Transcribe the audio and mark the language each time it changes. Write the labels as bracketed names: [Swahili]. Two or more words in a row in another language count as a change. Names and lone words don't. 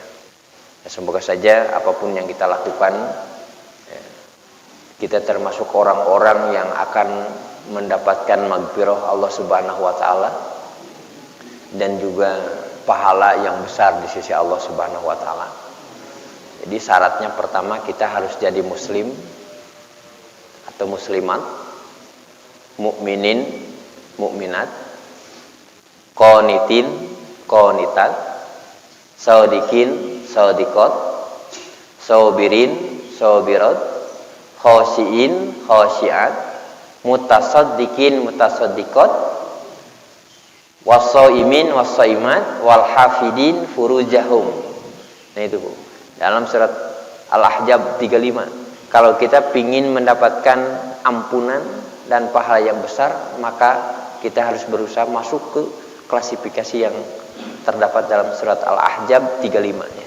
[Indonesian] Semoga saja apapun yang kita lakukan, kita termasuk orang-orang yang akan mendapatkan maghfirah [Arabic] الله سبحانه وتعالى [Indonesian] dan juga pahala yang besar di sisi [Arabic] الله سبحانه وتعالى. [Indonesian] Jadi syaratnya pertama kita harus jadi muslim atau muslimat, mukminin, [Arabic] مؤمنات، قانتين، قانتات، صادقين، صادقات، صابرين، صابرات، خاشعين، خاشعات، متصدقين، متصدقات، والصائمين، والصائمات، والحافظين فروجهم. [Indonesian] Nah itu Bu. Dalam surat Al-Ahzab 35. Kalau kita ingin mendapatkan ampunan dan pahala yang besar, maka kita harus berusaha masuk ke klasifikasi yang terdapat dalam surat Al-Ahzab 35 ya.